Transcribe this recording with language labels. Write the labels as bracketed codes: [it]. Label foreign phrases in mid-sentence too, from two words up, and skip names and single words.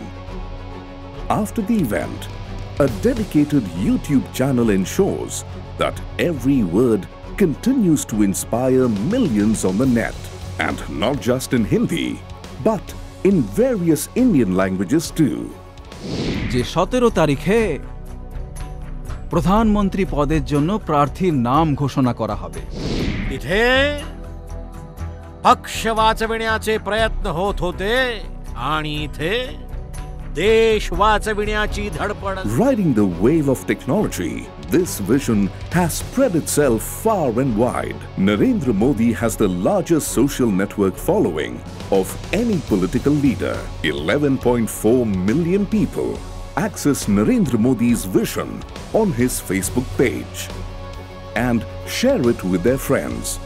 [en] After the event, a dedicated YouTube channel ensures that every word continues to inspire millions on the net, and not just in Hindi, but in various Indian languages too. [bn] যে 17 তারিখে প্রধানমন্ত্রী পদের জন্য প্রার্থীর নাম ঘোষণা করা হবে, [mr] इथे पक्ष वाचविण्याचे प्रयत्न होत होते आणि इथे देश वाचविण्याची धडपड. [en] Riding the wave of technology, this vision has spread itself far and wide. Narendra Modi has the largest social network following of any political leader. 11.4 million people access Narendra Modi's vision on his Facebook page and share it with their friends.